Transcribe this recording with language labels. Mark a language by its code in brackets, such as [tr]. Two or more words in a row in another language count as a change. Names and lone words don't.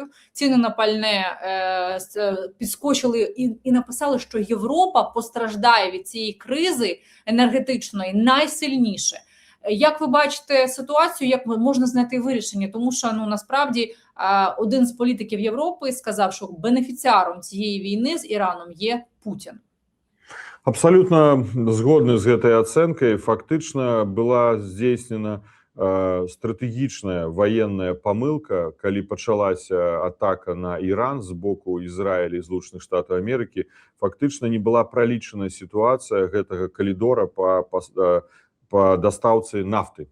[uk] Ціни на пальне підскочили і написали, що Європа постраждає від цієї кризи енергетичної найсильніше. Як ви бачите ситуацію, як можна знайти вирішення? Тому що, ну, насправді, один з політиків Європи сказав, що бенефіціаром цієї війни з Іраном є Путін. [be] Абсолютно згодны з гэтай ацэнкай. Фактычна была здзейснена стратэгічная военная памылка, калі пачалася атака на Іран з боку Ізраіля і Злучаных Штатаў Амерыкі. Фактычна не была пралічана сітуацыя гэтага калідора по дастаўцы нафты.